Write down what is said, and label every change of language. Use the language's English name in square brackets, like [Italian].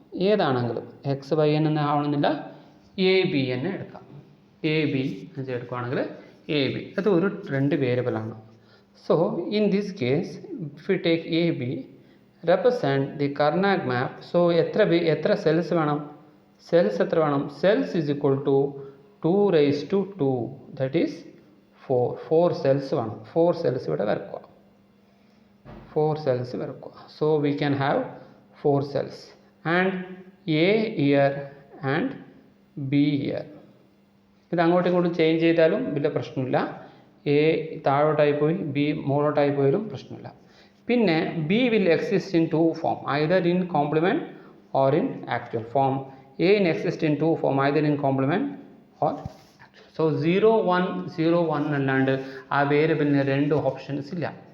[Malayalam] ഏതാണെങ്കിലും X Y എന്ന് ആവണമെന്നില്ല, എ ബി എന്ന് എടുക്കാം. എ ബി എന്ന് എടുക്കുകയാണെങ്കിൽ എ ബി അത് ഒരു 2 വേരിയബിളാണ്. [English] So in this case if you take A B represent the Karnaug map. [Malayalam] So എത്ര സെൽസ് വേണം? സെൽസ് എത്ര വേണം? [English] Cells is equal to 2 raised to 2, that is 4 cells വേണം. [Malayalam] 4 സെൽസ് ഇവിടെ വരക്കുക. 4 സെൽസ് വരക്കുക. [English] So we can have 4 cells and A here and B here. [Malayalam] ഇത് അങ്ങോട്ടും ഇങ്ങോട്ടും ചേഞ്ച് ചെയ്താലും വലിയ പ്രശ്നമില്ല. എ താഴോട്ടായി പോയി ബി മുകളോട്ടായി പോയാലും പ്രശ്നമില്ല. [English] പിന്നെ B will exist in 2 form, either in complement or in actual form. A in exist in 2 form, either in complement or actual. [Malayalam] So 0 1 അല്ലാണ്ട് ആ വേരിയബിളിന് 2 ഓപ്ഷൻസ് ഇല്ല.